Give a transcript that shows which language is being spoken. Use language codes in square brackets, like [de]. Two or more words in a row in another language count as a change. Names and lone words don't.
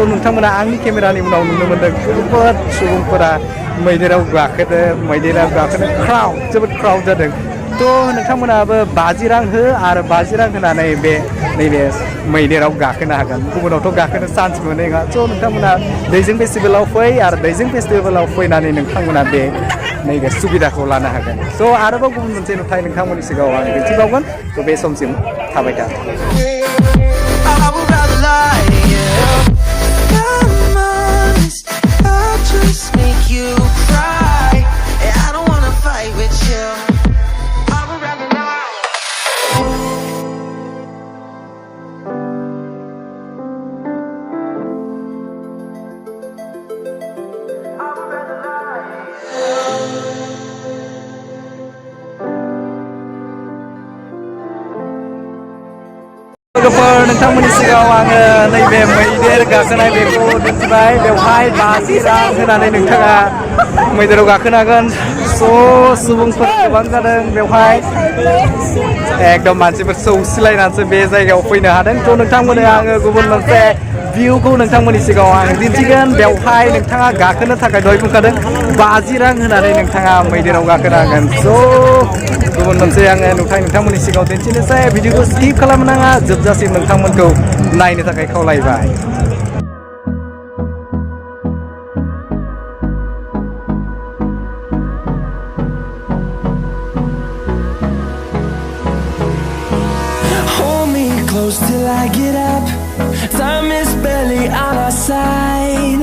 [brx] नोंथांमोना आंनि केमेरानि उनाव नुनो मोनदों जोबोद सुबुंफोरा मैदेराव गाखोनो जोबोद क्राउड जादों थ' नोंथांमोनाबो 50 रां हो आरो 50 रां होनानै नैबे मैदेराव गाखोनो हागोन गुबुनावथ' गाखोनो चान्स मोनो नङा स' नोंथांमोना दैजिं फेस्टिभेलाव फै आरो दैजिं फेस्टिभेलाव फैनानै नोंथांमोना नैबे सुबिदाखौ लानो हागोन स' आरोबाव गुबुन मोनसे नुथाय नोंथांमोननि सिगाङाव आं दिन्थिबावगोन थ' बे समसिम थाबाय था [en] I would rather lie to you. If I'm honest, I'll just make you cry. And I don't wanna fight with you. I would rather lie. I would rather lie. [brx] लोगोफोर नोंथांमोननि सिगाङाव आङो नैबे मैदेर गाखोनाय बेखौ दिन्थिबाय बेवहाय 50 रां होनानै नोंथाङा मैदेराव गाखोनो हागोन स' सुबुंफोर गोबां जादों बेवहाय एकदम मानसिफोर सौसिलायनानैसो बे जायगायाव फैनो हादों थ' नोंथांमोननो आङो गुबुन मोनसे भिउखौ नोंथांमोननि सिगाङाव आं दिन्थिगोन बेवहाय नोंथाङा गाखोनो थाखाय दहाय बुंखादों 50 रां होनानै नोंथाङा मैदेराव गाखोनो हागोन स' गुबुन मोनसे आङो नुथाय नोंथांमोननि सिगाङाव दिन्थिनोसै भिडिअखौ स्किप खालामनाङा जोबजासिम नोंथांमोनखौ नायनो थाखाय खावलायबाय [en] Hold me close till I get up. Time is barely on our side.